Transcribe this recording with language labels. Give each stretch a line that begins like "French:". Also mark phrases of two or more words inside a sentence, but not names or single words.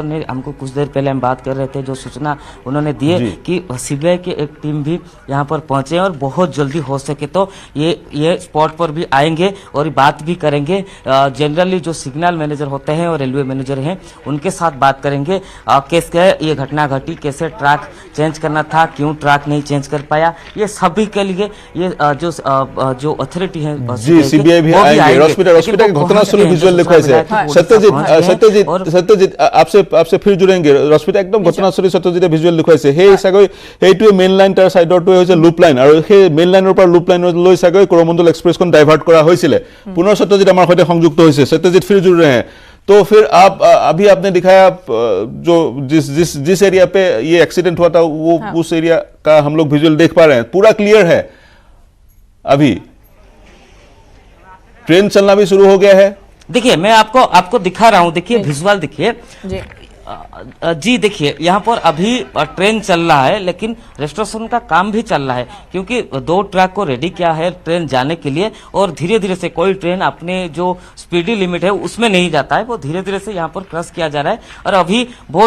Hindi: ने हमको कुछ देर पहले हम बात कर रहे थे जो सूचना उन्होंने दी है कि सीबीआई की एक टीम भी यहाँ पर पहुंचे हैं और बहुत जल्दी हो सके तो ये स्पॉट पर भी आएंगे और बात भी करेंगे जनरली जो सिग्नल मैनेजर होते हैं और रेलवे मैनेजर हैं उनके साथ बात करेंगे कैसे ये घटना घटी कैसे ट्रैक चेंज करना था क्यों ट्रैक नहीं चेंज कर पाया ये सभी के लिए ये जो अथॉरिटी है जी सीबीआई भी आएंगे रश्मिता के घटनास्थल विजुअल दिखाई सत्यजित आपसे फिर जुड़ेंगे रश्मिता एकदम घटनास्थली सत्यजिते
Assamese: ভিজুৱেল দেখুৱাইছে সেই চাগৈ এইটোৱে মেইন লাইন তাৰ সাইডৰটোৱে হৈছে লুপ লাইন আৰু সেই মেইন লাইনৰ পৰা লুপ লাইনলৈ চাগৈ কৰমণ্ডল এক্সপ্ৰেছখন ডাইভাৰ্ট কৰা হৈছিল পুনৰ সত্যজিত আমাৰ সৈতে সংযুক্ত হৈছে সত্যজিত
Hindi: फिर जुड़ रहे हैं तो फिर आप अभी आपने दिखाया जो जिस एरिया पे ये एक्सीडेंट हुआ था वो उस एरिया का हम लोग विजुअल देख पा रहे हैं पूरा क्लियर है अभी ट्रेन चलना भी शुरू हो गया है देखिए मैं आपको दिखा रहा हूं देखिए विजुअल देखिए जी देखिए यहाँ पर अभी ट्रेन चल रहा है लेकिन रेस्टोरेशन का काम भी चल रहा है क्योंकि 2 ट्रैक को रेडी किया है ट्रेन जाने के लिए और धीरे धीरे से कोई ट्रेन अपने जो स्पीडी लिमिट है उसमें नहीं जाता है वो धीरे धीरे से यहाँ पर क्रॉस किया जा रहा है और अभी बहुत